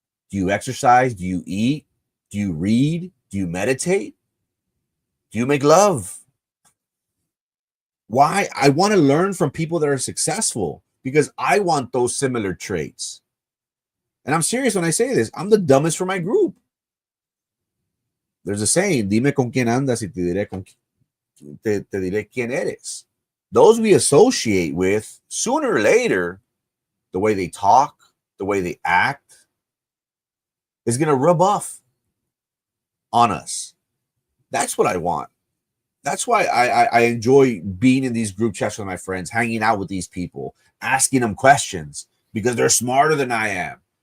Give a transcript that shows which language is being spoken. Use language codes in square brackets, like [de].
[en] Do you exercise? Do you eat? Do you read? Do you meditate? Do you make love? Why? I want to learn from people that are successful because I want those similar traits. And I'm serious when I say this. I'm the dumbest for my group. There's a saying, [es] dime con quién andas y te diré quién eres. [en] Those we associate with, sooner or later, the way they talk, the way they act, is going to rub off on us. That's what I want. That's why I enjoy being in these group chats with my friends, hanging out with these people, asking them questions because they're smarter than I am.